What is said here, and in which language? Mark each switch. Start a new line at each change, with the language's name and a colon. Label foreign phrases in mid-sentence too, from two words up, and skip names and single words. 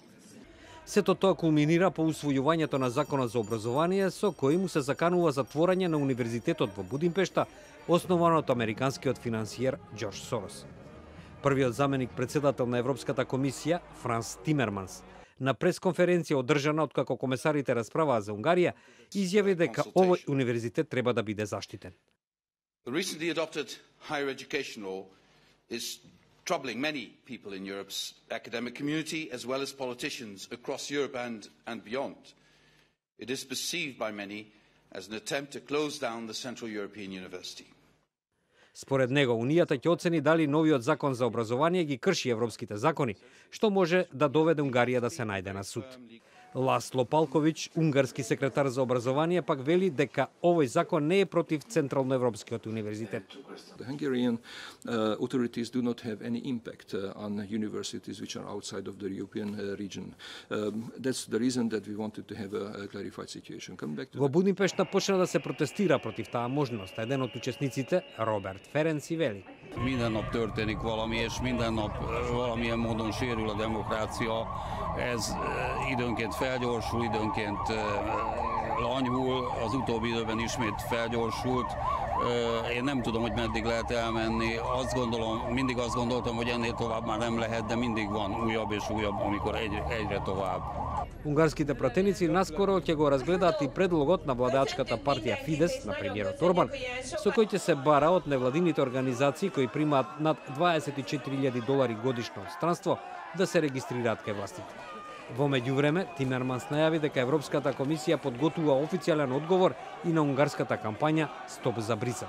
Macedonian: Сето тоа кулминира по усвојувањето на законот за образование со кој му се заканува затворање на универзитетот во Будимпешта, основан од американскиот финансиер Џорџ Сорос. Првиот заменик председател на Европската комисија, Франс Тимерманс, на пресконференција одржана откако комесарите расправаа за Унгарија, изјави дека овој универзитет треба да биде заштитен.
English: The recently adopted higher education law is troubling many people in Europe's academic community as well as politicians across Europe and beyond. It is perceived by many as an attempt to close down the Central European University.
Macedonian: Според него, Унијата ќе оцени дали новиот закон за образование ги крши европските закони, што може да доведе Унгарија да се најде на суд. Ласло Палковиќ, унгарски секретар за образование, пак вели дека овој закон не е против Централноевропскиот универзитет.
English: The Hungarian authorities do not have any impact on universities which are outside of the European region. That's the reason that we wanted to have a clarified situation.
Macedonian: Во Будимпешта почна да се протестира против таа можност. Еден од учесниците, Роберт Ференци, вели:
Hungarian: Minden nap történik valami, és minden nap valamilyen módon sérül a demokrácia. Ez időnként felgyorsul, időnként lanyhul, az utóbbi időben ismét felgyorsult. Én nem tudom, hogy meddig lehet elmenni. Mindig azt gondoltam, hogy ennél tovább már nem lehet, de mindig van újabb és újabb, amikor egyre tovább.
Macedonian: Унгарските пратеници наскоро ќе го разгледаат и предлогот на владеачката партија Фидес на премиерот Орбан, со кој ќе се бара од невладините организации кои примаат над $24,000 годишно странство да се регистрираат кај властите. Во меѓувреме, Тимерманс најави дека Европската комисија подготвува официјален одговор и на унгарската кампања Стоп за Брисел.